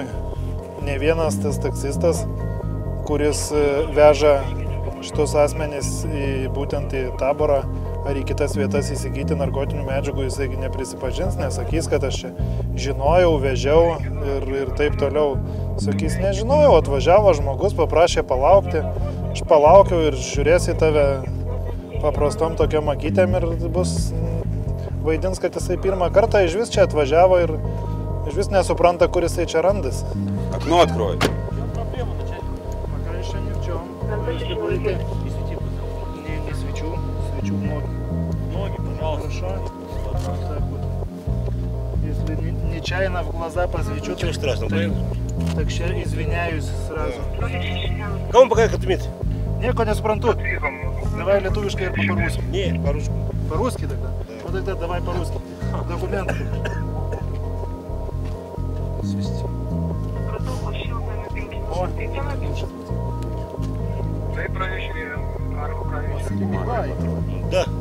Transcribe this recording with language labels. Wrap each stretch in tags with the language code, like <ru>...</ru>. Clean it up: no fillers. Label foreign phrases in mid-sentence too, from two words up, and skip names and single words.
<lt>Ne vienas tas taksistas, kuris veža šitos asmenys būtent į Taborą ar į kitas vietas įsigyti narkotinių medžiagų, jisai neprisipažins, nesakys, kad aš čia žinojau, vežiau ir taip toliau. Sakys, nežinojau, atvažiavo žmogus, paprašė palaukti, aš palaukiau ir žiūrės į tave paprastom tokiom akytėm ir bus vaidins, kad jisai pirmą kartą iš vis čia atvažiavo ir iš vis nesupranta, kur jisai čia randas.</lt> <ru>Окно открой. Пока еще ни в чем. Если будете не свечу в ноги. Ноги, пожалуйста. Хорошо? Так вот. Если нечаянно в глаза посвечу, Ничего страшного, так сейчас извиняюсь сразу. Кому пока документ?</ru> <lt>Nieko nesuprantu. Давай lietuviškai ir по-русски.</lt> <ru>Не, по-русски. По-русски тогда? Да. Вот тогда давай по-русски. Документы. Свести. О, давай. Да.</ru>